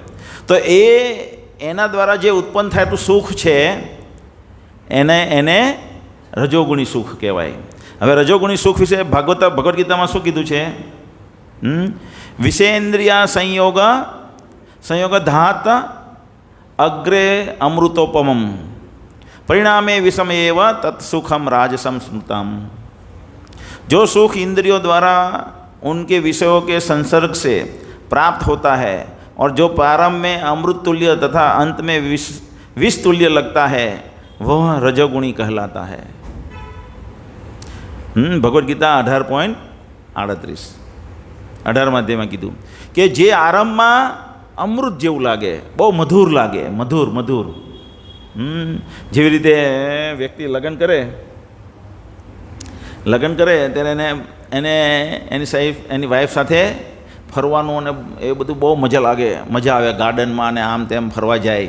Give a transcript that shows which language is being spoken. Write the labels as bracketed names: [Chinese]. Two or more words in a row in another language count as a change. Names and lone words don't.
[Gujarati] તો એના દ્વારા જે ઉત્પન્ન થતું સુખ છે એને રજોગુણી સુખ કહેવાય. હવે રજોગુણી સુખ વિશે ભગવદ્ ગીતામાં શું કીધું છે? [Sanskrit] વિષેન્દ્રિય સંયોગ ધાત અગ્રે અમૃતોપમમ પરિણામે વિષમેવ तत्सुखम राजसम स्मृतम. [Hindi] जो सुख इंद्रियों द्वारा उनके विषयों के संसर्ग से प्राप्त होता है और जो प्रारंभ में अमृत तुल्य तथा अंत में विष तुल्य लगता है वह रजोगुणी कहलाता है. [Gujarati] ભગવદ્ ગીતા 18.38 18માં અધ્યાયમાં કીધું કે જે આરંભમાં અમૃત જેવું લાગે, બહુ મધુર લાગે, મધુર મધુર. જેવી રીતે વ્યક્તિ લગ્ન કરે ત્યારે એને એની વાઈફ સાથે ફરવાનું અને એ બધું બહુ મજા લાગે, મજા આવે ગાર્ડનમાં અને આમ તેમ ફરવા જાય.